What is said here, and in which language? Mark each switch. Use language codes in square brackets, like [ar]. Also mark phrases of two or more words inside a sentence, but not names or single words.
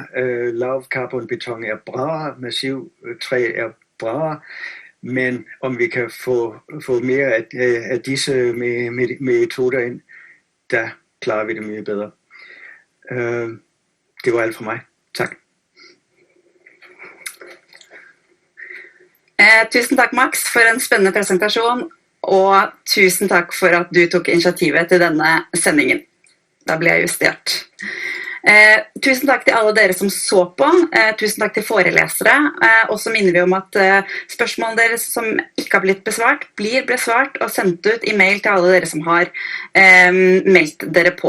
[da] LavKarbonBygg er bra, massiv træ er bra, men om vi kan få mere af disse metoder ind, der klarer vi det [no] mye bedre. [da] Det var alt fra mig. Tak. [no] Tusen takk, Max, for en spennende presentasjon, og tusen takk for at du tok initiativet til denne sendingen. Da ble jeg justert. Tusen takk til alle dere som så på, tusen takk til forelesere, og så minner vi om at spørsmålene deres som ikke har blitt besvart, blir besvart og sendt ut i mail til alle dere som har meldt dere på.